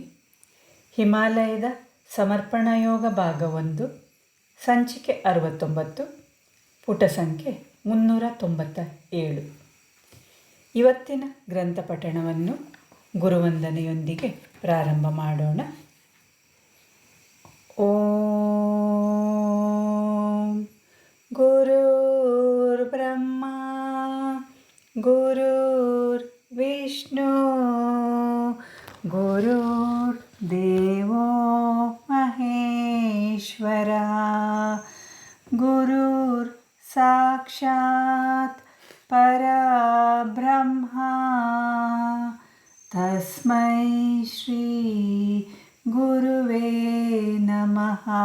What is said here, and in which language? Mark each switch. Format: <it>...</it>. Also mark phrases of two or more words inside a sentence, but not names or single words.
<kn>ಹಿಮಾಲಯದ ಸಮರ್ಪಣಾ ಯೋಗ ಭಾಗ 1, ಸಂಚಿಕೆ 69, ಪುಟ ಸಂಖ್ಯೆ 397. ಇವತ್ತಿನ ಗ್ರಂಥ ಪಠಣವನ್ನು ಗುರುವಂದನೆಯೊಂದಿಗೆ ಪ್ರಾರಂಭ ಮಾಡೋಣ.</kn> <sa>ಓಂ ಗುರುರ್ ಬ್ರಹ್ಮ ಗುರುರ್ ವಿಷ್ಣು ಗುರುರ್ ದೇವೋ ಮಹೇಶ್ವರ ಗುರುರ್ ಸಾಕ್ಷಾತ್ ಪರಬ್ರಹ್ಮ ತಸ್ಮೈ ಶ್ರೀ ಗುರುವೇ ನಮಃ.</sa>